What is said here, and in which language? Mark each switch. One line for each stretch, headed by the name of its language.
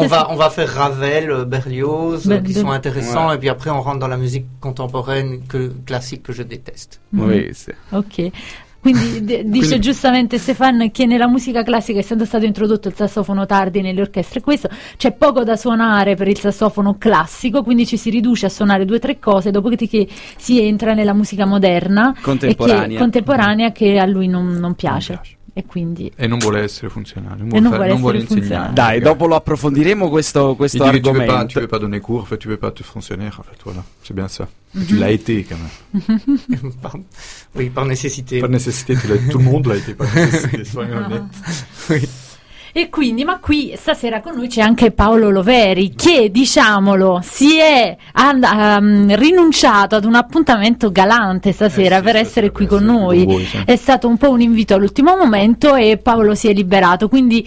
French: On va faire Ravel, Berlioz, qui sont intéressants, et puis après on rentre dans la musique contemporaine classique que je déteste. Oui, c'est... Ok.
Italian: Quindi dice giustamente Stéphane che nella musica classica, essendo stato introdotto il sassofono tardi nelle orchestre, questo, c'è poco da suonare per il sassofono classico, quindi ci si riduce a suonare due o tre cose dopo che si entra nella musica moderna contemporanea, che a lui non piace. e quindi e non vuole essere funzionale, non vuole, non fare, vuole, non vuole funzionale. Insegnare. Dai, okay. Dopo lo approfondiremo questo argomento.
French: Tu veux pas donner cours, tu veux pas te fonctionner, en fait, voilà. C'est bien ça. Mm-hmm. Tu l'as été quand même. Oui, par nécessité. Par nécessité, tout le monde l'a été par nécessité, soyons honnêtes. Oui.
Italian: E quindi, ma qui stasera con noi c'è anche Paolo Loveri, che, diciamolo, si è rinunciato ad un appuntamento galante stasera, sì, per essere qui con noi. Voi, sì. È stato un po' un invito all'ultimo momento e Paolo si è liberato, quindi...